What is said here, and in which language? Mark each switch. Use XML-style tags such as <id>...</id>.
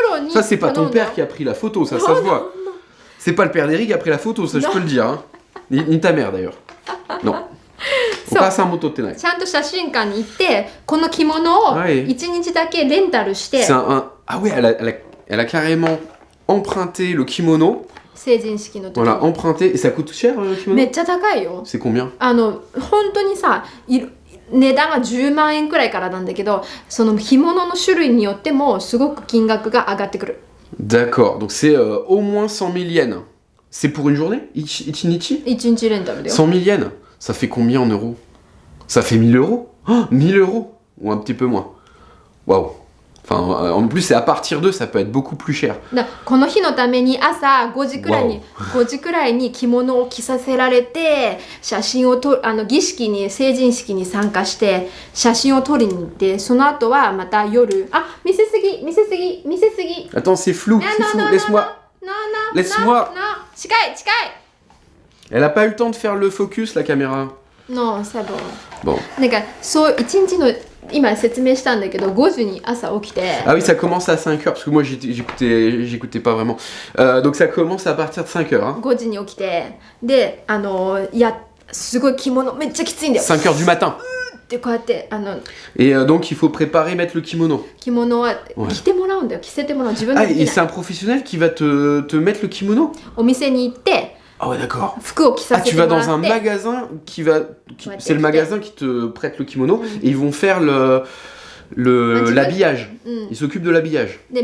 <fr>Ça c'est pas ton père qui a pris la photo, ça se voit. C'est pas le père d'Eri qui a pris la photo, ça je peux le dire. Hein. Ni ta mère d'ailleurs. Non. ちゃ</fr> <ja>んと写真館に行ってこの着物を1日だけレンタルして。</ja> <fr>Ah ouais, elle a carrément emprunté le kimono.</fr> <ja>成人式の時。</ja> <fr>Voilà, emprunté. Et ça coûte cher le kimono?</fr> <ja>めっちゃ高いよ。</ja> <fr>C'est combien?</fr> <ja>本当にさ、値段が10万円くらいからなんだけど、その着物の種類によってもすごく金額が上がってくる。</ja> <fr>D'accord, donc c'est au moins 100 000 yens. C'est pour une journée? Ichinichi?</fr> <ja>1日レンタルだよ。</ja> <fr>100 000 yens? Ça fait combien en euros? Ça fait 1000 euros? Oh, 1000 euros? Ou un petit peu moins. Waouh. Enfin, en plus, c'est à partir d'eux, ça peut être beaucoup plus cher.</fr> <ja>この日のために朝5時くらいに着物を着させられて、写真を儀式に成人式に参加して写真を撮りに行って、その後はまた夜、見せすぎ。</ja> <fr>Attends, c'est flou, c'est flou. Laisse-moi. Laisse-moi.</fr> <ja>近い。</ja> <fr>Elle a pas eu le temps de faire le focus, la caméra. Non, c'est bon.</fr> <ja>なんかそう一日の今説明したんだけど5時に朝起きて。</ja> <fr>Ah oui, ça commence à 5h parce que moi j'écoutais pas vraiment. Donc ça commence à partir de 5h. Hein.</fr> <ja>5時に起きてですごい着物めっちゃきついんだよ。</ja> <fr>5h du matin.</fr> <ja>でこうやって</ja> <fr>Et donc il faut préparer mettre le kimono.</fr> <ja>着物は着てもらうんだよ。着せてもらう自分でできない。</ja> <fr>Et c'est un professionnel qui va te mettre le kimono.</fr> <ja>お店に行って。</ja> <fr>Ah ouais, d'accord. Ah, tu vas dans un magasin c'est le magasin qui te prête le kimono et ils vont faire l'habillage. Ils s'occupent de l'habillage.</fr>